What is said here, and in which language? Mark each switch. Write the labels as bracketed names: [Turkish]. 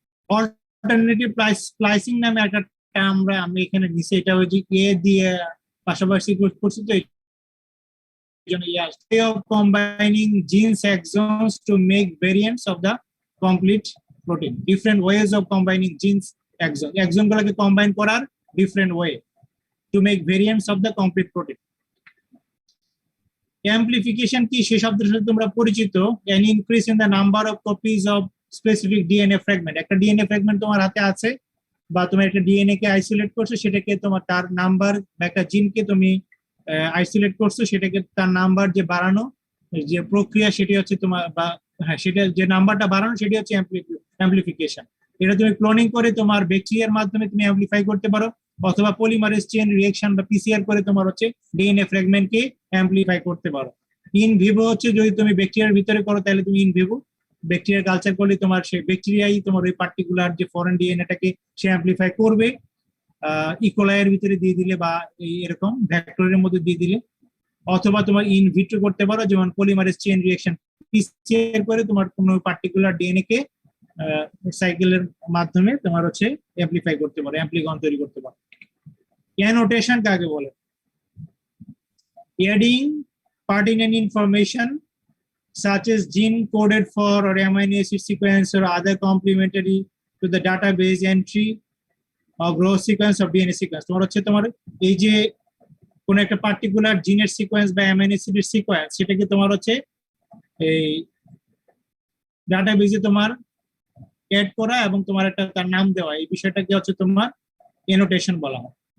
[Bangla] Alternative splicing নামে একটা term আমি এখানে নিচে, এটা ওই যে এ দিয়ে পাশাপাশি করছি, তো [English] way of combining genes exons to make variants of the complete protein. Different ways of combining genes exon [Bangla] গুলোকে কম্বাইন করার [English] different way to make variants of the complete protein. Amplification [Bangla] কি সে শব্দের সাথে তোমরা পরিচিত, [English] an increase in the number of copies of specific DNA fragment. [Bangla] একটা DNA fragment তোমার হাতে আছে বা তুমি একটা ডিএনএ কে আইসোলেট করছো, সেটাকে তোমার তার নাম্বার বা একটা জিনকে তুমি আইসোলেট করছো, সেটাকে তার নাম্বার যে বাড়ানো যে প্রক্রিয়া সেটি হচ্ছে তোমার, বা হ্যাঁ সেটা যে নাম্বারটা বাড়ানো সেটি হচ্ছে অ্যাম্প্লিফিকেশন। এটা তুমি ক্লোনিং করে তোমার ব্যাকটেরিয়ার মাধ্যমে তুমি অ্যাম্প্লিফাই করতে পারো, অথবা পলিমারেজ চেইন রিঅ্যাকশন বা পিসিআর করে তোমার হচ্ছে ডিএনএ ফ্র্যাগমেন্টকে অ্যাম্প্লিফাই করতে পারো। ইন ভিভো হচ্ছে যদি তুমি ব্যাকটেরিয়ার ভিতরে করো তাহলে তুমি ইন ভিভো, ব্যাকটেরিয়া কালচার করলে তোমার সেই ব্যাকটেরিয়াই তোমার ওই পার্টিকুলার যে ফরেন ডিএনএটাকে সে অ্যাম্প্লিফাই করবে, ইকোলাইয়ের ভিতরে দিয়ে দিলে বা এরকম ভেক্টরের মধ্যে দিয়ে দিলে, অথবা তোমার ইন ভিট্রো করতে পারো, যেমন পলিমারেজ চেইন রিঅ্যাকশন পিসিআর করে তোমার কোনো পার্টিকুলার ডিএনএ কে সাইকেলের মাধ্যমে তোমার হচ্ছে অ্যাম্প্লিফাই করতে পারো, অ্যাম্প্লিকন তৈরি করতে পারো। অ্যানোটেশন কাকে বলে? [English] adding pertinent information such as gene coded for or amino acid sequence or other complementary to the database entry of raw sequence of DNA sequence. [Bangla] তোমার হচ্ছে তোমার এই যে কোন একটা পার্টিকুলার জিনের সিকোয়েন্স বা অ্যামাইনো অ্যাসিডের সিকোয়েন্স সেটাকে তোমার হচ্ছে এই ডাটাবেজে তোমার এড করা এবং তোমার একটা তার নাম দেওয়া, এই বিষয়টাকে হচ্ছে তোমার এনোটেশন বলা হয়।